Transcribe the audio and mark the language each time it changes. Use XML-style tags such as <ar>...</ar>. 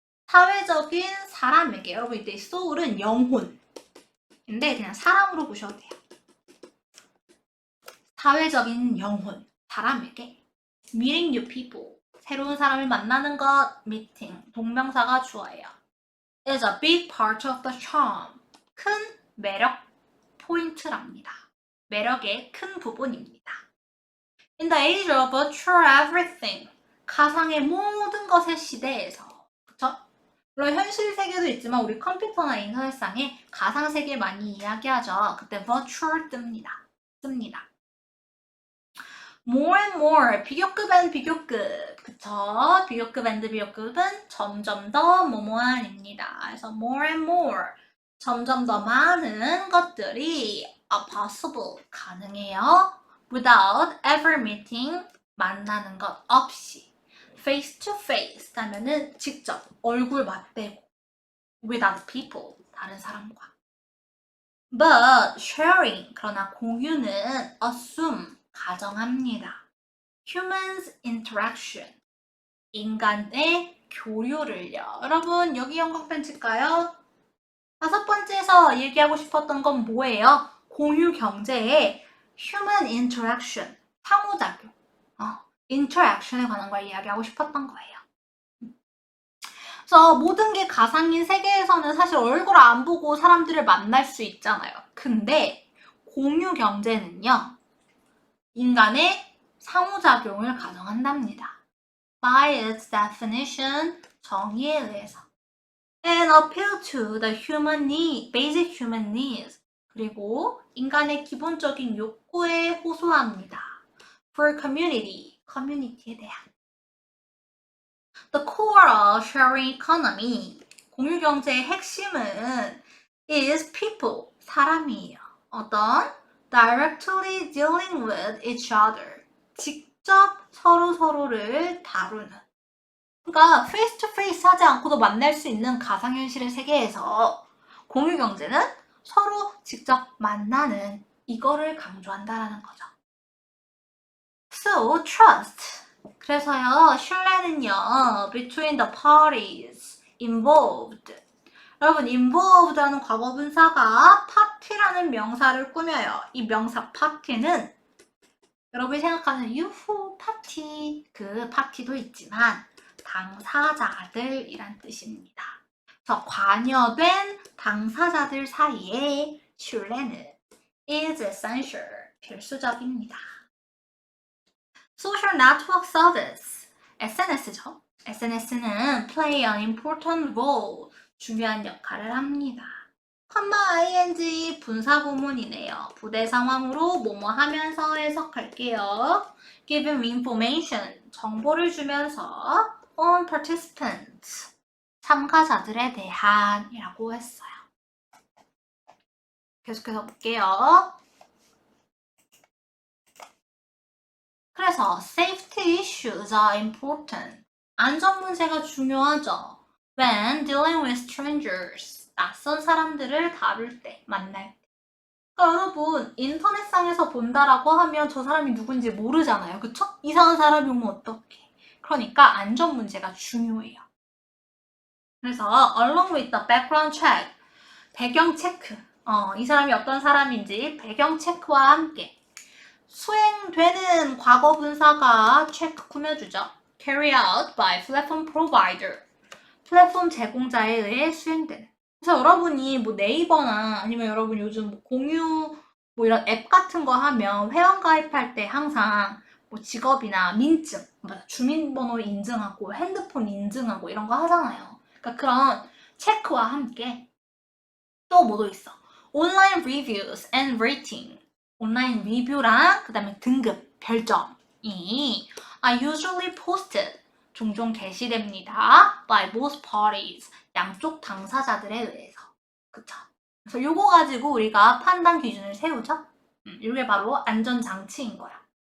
<ko>사회적인 사람에게. 여러분 이때 soul은 영혼인데 그냥 사람으로 보셔도 돼요. 사회적인 영혼, 사람에게</ko> <en>meeting new people,</en> <ko>새로운 사람을 만나는 것, meeting, 동명사가 주어예요.</ko> <en>is a big part of the charm,</en> <ko>큰 매력 포인트랍니다. 매력의 큰 부분입니다.</ko> <en>In the age of virtual everything,</en> <ko>가상의 모든 것의 시대에서, 그쵸? 물론 현실 세계도 있지만 우리 컴퓨터나 인터넷상에 가상 세계 많이 이야기하죠. 그때 virtual 씁니다.</ko> <en>more and more, 비교급 and 비교급.</en> <ko>그쵸? 비교급 and 비교급은 점점 더 뭐뭐한입니다. 그래서</ko> <en>more and more,</en> <ko>점점 더 많은 것들이</ko> <en>are possible,</en> <ko>가능해요.</ko> <en>without ever meeting,</en> <ko>만나는 것 없이.</ko> <en>face to face</en> <ko>하면은 직접 얼굴 맞대고</ko> <en>without people,</en> <ko>다른 사람과.</ko> <en>but sharing,</en> <ko>그러나 공유는</ko> <en>assume,</en> <ko>가정합니다.</ko> <en>humans interaction,</en> <ko>인간의 교류를요. 여러분 여기 영광 펜칠까요? 다섯 번째에서 얘기하고 싶었던 건 뭐예요? 공유 경제의 human interaction, 상호작용, interaction에 관한 걸 이야기하고 싶었던 거예요. 그래서 모든 게 가상인 세계에서는 사실 얼굴 안 보고 사람들을 만날 수 있잖아요. 근데 공유 경제는요, 인간의 상호작용을 가정한답니다.</ko> <en>By its definition,</en> <ko>정의에 의해서.</ko> <en>And appeal to the human need, basic human needs.</en> <ko>그리고 인간의 기본적인 욕구에 호소합니다.</ko> <en>For community,</en> <ko>커뮤니티에 대한.</ko> <en>The core of sharing economy,</en> <ko>공유경제의 핵심은</ko> <en>is people,</en> <ko>사람이에요. 어떤?</ko> <en>Directly dealing with each other,</en> <ko>직접 서로를 다루는. 그러니까</ko> <en>face to face</en> <ko>하지 않고도 만날 수 있는 가상현실의 세계에서 공유경제는 서로 직접 만나는 이거를 강조한다라는 거죠.</ko> <en>So, trust.</en> <ko>그래서요, 신뢰는요,</ko> <en>between the parties involved,</en> <ko>여러분, involved라는 과거분사가 party라는 명사를 꾸며요. 이 명사 party는 여러분이 생각하는 유후 파티, 그 파티도 있지만 당사자들이란 뜻입니다. 그래서 관여된 당사자들 사이에 신뢰는 is essential, 필수적입니다.</ko> <en>Social Network Service, SNS죠. SNS는 play an important role,</en> <ko>중요한 역할을 합니다. ing 분사구문이네요. 부대 상황으로 뭐뭐 하면서 해석할게요.</ko> <en>Giving information,</en> <ko>정보를 주면서</ko> <en>on participants,</en> <ko>참가자들에 대한 이라고 했어요. 계속해서 볼게요. 그래서</ko> <en>safety issues are important.</en> <ko>안전 문제가 중요하죠.</ko> <en>When dealing with strangers,</en> <ko>낯선 사람들을 다룰 때, 만날 때. 그러니까 여러분, 인터넷상에서 본다라고 하면 저 사람이 누군지 모르잖아요. 그쵸? 이상한 사람이 오면 어떡해. 그러니까 안전 문제가 중요해요. 그래서</ko> <en>along with the background check,</en> <ko>배경 체크. 이 사람이 어떤 사람인지 배경 체크와 함께 수행되는 과거 분사가 체크 꾸며주죠.</ko> <en>Carry out by platform provider.</en> <ko>플랫폼 제공자에 의해 수행되는. 그래서 여러분이 뭐 네이버나 아니면 여러분 요즘 뭐 공유 뭐 이런 앱 같은 거 하면 회원 가입할 때 항상 뭐 직업이나 민증, 주민번호 인증하고 핸드폰 인증하고 이런 거 하잖아요. 그러니까 그런 체크와 함께 또 뭐도 있어.</ko> <en>온라인 reviews and rating.</en> <ko>온라인 리뷰랑 그 다음에 등급, 별점이</ko> <en>are usually posted.</en> <ko>종종 게시됩니다.</ko> <en>by both parties.</en> <ko>양쪽 당사자들에 의해서. 그쵸? 그래서 요거 가지고 우리가 판단 기준을 세우죠? 이게 바로 안전장치인 거야.</ko>